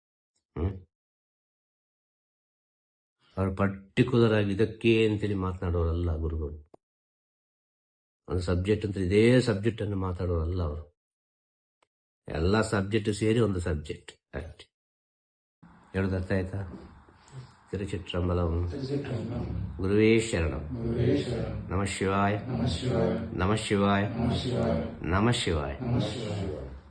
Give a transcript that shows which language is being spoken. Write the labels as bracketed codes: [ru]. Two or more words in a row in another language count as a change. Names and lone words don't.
[kn] ಅವರು ಪರ್ಟಿಕ್ಯುಲರ್ ಆಗಿ ಇದಕ್ಕೆ ಅಂತೇಳಿ ಮಾತನಾಡೋರಲ್ಲ ಗುರುಗಳು. ಒಂದು ಸಬ್ಜೆಕ್ಟ್ ಅಂತ ಇದೇ ಸಬ್ಜೆಕ್ಟ್ ಅನ್ನು ಮಾತಾಡೋರಲ್ಲ ಅವರು. ಎಲ್ಲ ಸಬ್ಜೆಕ್ಟ್ ಸೇರಿ ಒಂದು ಸಬ್ಜೆಕ್ಟ್ ಅಷ್ಟೇ. ಹೇಳೋದು ಅರ್ಥ ಆಯ್ತಾ? ತಿರುಚಿಟ್ರಂಬಲಂ. [sa] ಗುರುವೇ ಶರಣಂ. ನಮಃ ಶಿವಾಯ. ನಮಃ ಶಿವಾಯ. ನಮಃ ಶಿವಾಯ.